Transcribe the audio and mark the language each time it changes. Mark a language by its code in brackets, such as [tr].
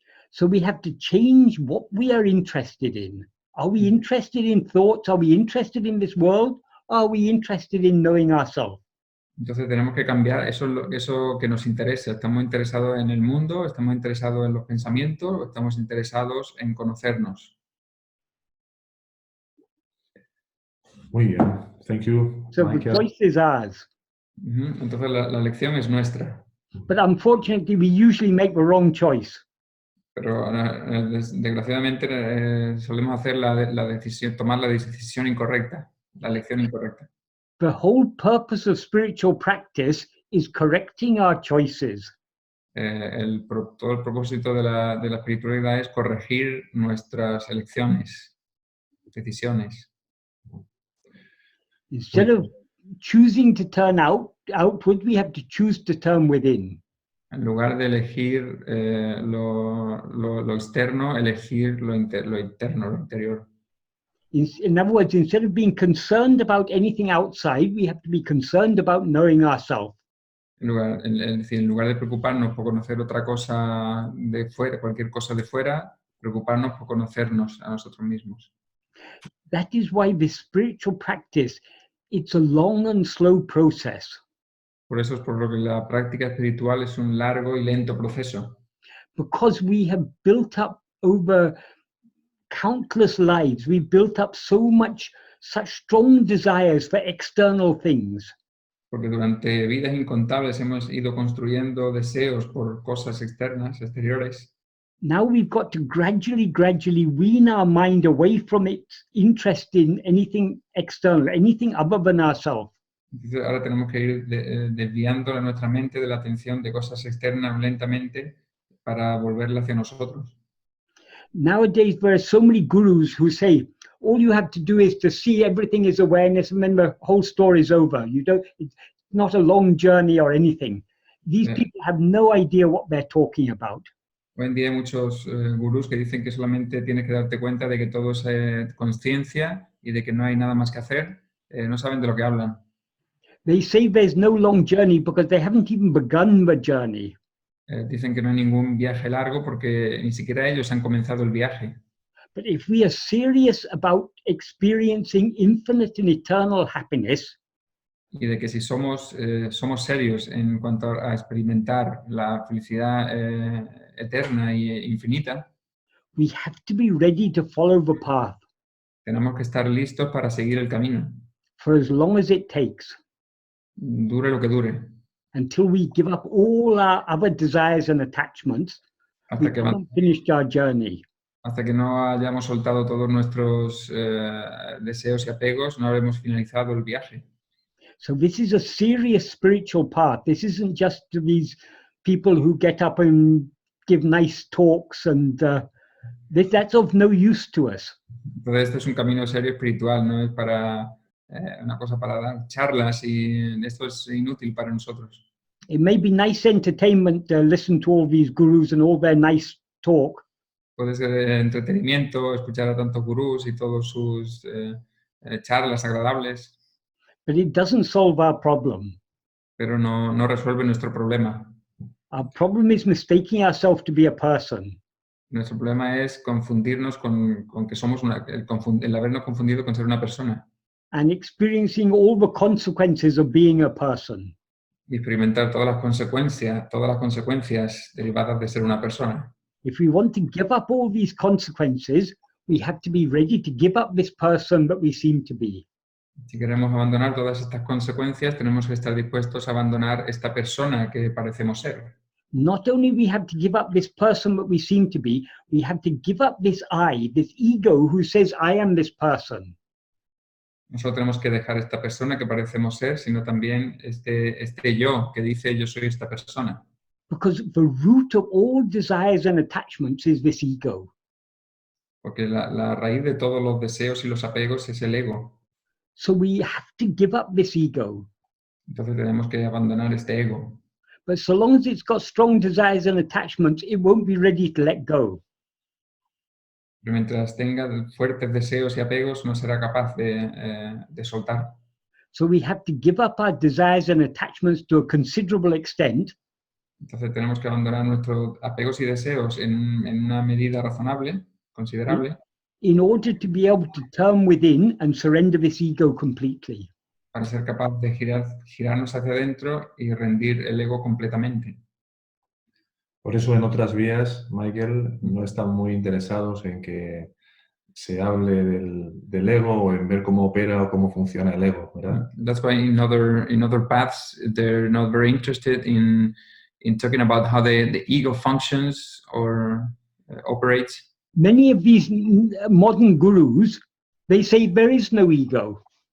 [en] So we have to change what we are interested in. Are we interested in thoughts? Are we interested in this world? Are we interested in knowing ourselves? [es] Entonces tenemos que cambiar eso que nos interesa. ¿Estamos interesados en el mundo? ¿Estamos interesados en los pensamientos? ¿O estamos interesados en conocernos? Muy bien. [en] Thank you, So Michael. the choice is ours. [es] Entonces la elección es nuestra. [en] But unfortunately, we usually make the wrong choice. [es] Pero desgraciadamente solemos hacer tomar la decisión incorrecta, la elección incorrecta. [en] The whole purpose of spiritual practice is correcting our choices. [es] Todo el propósito de la espiritualidad es corregir nuestras elecciones, decisiones. [en] Instead of choosing to turn outward, we have to choose to turn within. [es] En lugar de elegir lo externo, elegir lo interno, lo interior. [en] In other words, instead of being concerned about anything outside, we have to be concerned about knowing ourselves. [es] En lugar de preocuparnos por conocer otra cosa de fuera, cualquier cosa de fuera, preocuparnos por conocernos a nosotros mismos. [en] That is why this spiritual practice, it's a long and slow process. [es] Por eso es por lo que la práctica espiritual es un largo y lento proceso. [en] Because we have built up over countless lives, we've built up such strong desires for external things. [es] Porque durante vidas incontables hemos ido construyendo deseos por cosas externas, exteriores. [en] Now we've got to gradually wean our mind away from its interest in anything external, anything other than ourselves. [es] Entonces ahora tenemos que ir desviando nuestra mente de la atención de cosas externas lentamente para volverla hacia nosotros. [en] Nowadays there are so many gurus who say all you have to do is to see everything is awareness and then the whole story is over. It's not a long journey or anything. These people have no idea what they're talking about. [es] Hoy en día hay muchos gurús que dicen que solamente tienes que darte cuenta de que todo es consciencia y de que no hay nada más que hacer. No saben de lo que hablan. [en] They say there's no long journey because they haven't even begun the journey. [es] Dicen que no hay ningún viaje largo porque ni siquiera ellos han comenzado el viaje. [en] But if we are serious about experiencing infinite and eternal happiness, [es] y de que si somos serios en cuanto a experimentar la felicidad eterna e infinita, [en] we have to be ready to follow the path [es] tenemos que estar listos para seguir el camino, [en] for as long as it takes, [es] dure lo que dure, [en] until we give up all our other desires and attachments. We haven't finished our journey. [es] Hasta que no hayamos soltado todos nuestros deseos y apegos, no habremos finalizado el viaje. [en] So this is a serious spiritual path. This isn't just these people who get up and give nice talks and that's of no use to us. [es] Entonces este es un camino serio espiritual, no es para una cosa para dar charlas y esto es inútil para nosotros. [en] It may be nice entertainment to listen to all these gurus and all their nice talk. [es] Puede ser entretenimiento, escuchar a tantos gurús y todas sus charlas agradables. [en] But it doesn't solve our problem. [es] Pero no resuelve nuestro problema. [en] Our problem is mistaking ourselves to be a person. [es] Nuestro problema es confundirnos con que somos el habernos confundido con ser una persona. [en] And experiencing all the consequences of being a person. [es] Y experimentar todas las consecuencias derivadas de ser una persona. [en] If we want to give up all these consequences, we have to be ready to give up this person that we seem to be. [es] Si queremos abandonar todas estas consecuencias, tenemos que estar dispuestos a abandonar esta persona que parecemos ser. [en] Not only we have to give up this person that we seem to be, we have to give up this I, this ego who says I am this person. [es] Nosotros tenemos que dejar esta persona que parecemos ser, sino también este yo que dice yo soy esta persona. [en] Because the root of all desires and attachments is this ego. [es] Porque la raíz de todos los deseos y los apegos es el ego. [en] So we have to give up this ego. [es] Entonces tenemos que abandonar este ego. [en] But so long as it's got strong desires and attachments, it won't be ready to let go. [es] Pero mientras tenga fuertes deseos y apegos, no será capaz de soltar. [en] So we have to give up our desires and attachments to a considerable extent. [es] Entonces tenemos que abandonar nuestros apegos y deseos en una medida razonable, considerable, [en] in order to be able to turn within and surrender this ego completely. [es] para ser capaz de girarnos hacia adentro y rendir el ego completamente. Por eso en otras vías, Michael, no están muy interesados en que se hable del ego o en ver cómo opera o cómo funciona el ego, ¿verdad? [en] That's why in other paths they're not very interested in talking about how the ego functions or operates. Many of these modern gurus, they say there is no ego.